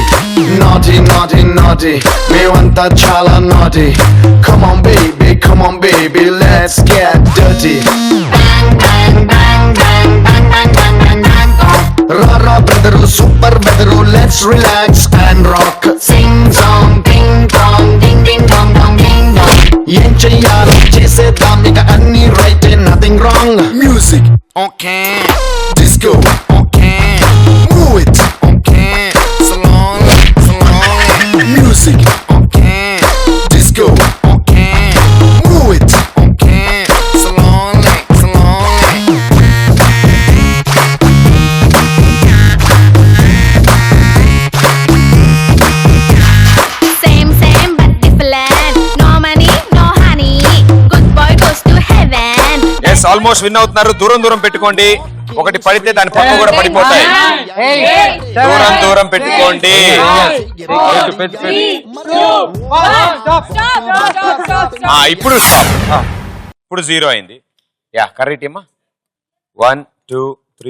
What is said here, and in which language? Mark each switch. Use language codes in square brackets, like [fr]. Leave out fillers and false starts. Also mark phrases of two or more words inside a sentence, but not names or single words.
[en] Naughty, naughty, naughty. Me want that chala naughty. Come on, baby, let's get dirty. Rara brother, super brother, let's relax and rock. Sing song, ding dong, ding ding dong dong ding dong. [te] ఏం చేయాలో చేసేదాం ఇక అన్నీ [en] right and nothing wrong. Music, okay. Disco, okay. Move it, okay. Slowly, slowly. Music, okay. Disco, okay. Move it, okay. Slowly, slowly. Same, same, but different. No money, no honey. Good boy goes to heaven. yes almost win [te] అవుతున్నారు దూరం దూరం పెట్టుకోండి ఒకటి పడితే దాని పక్క కూడా పడిపోతాయి దూరం దూరం పెట్టుకోండి ఇప్పుడు స్టాప్ ఇప్పుడు 0 అయింది యా కర్రీ టీమా 1 2 3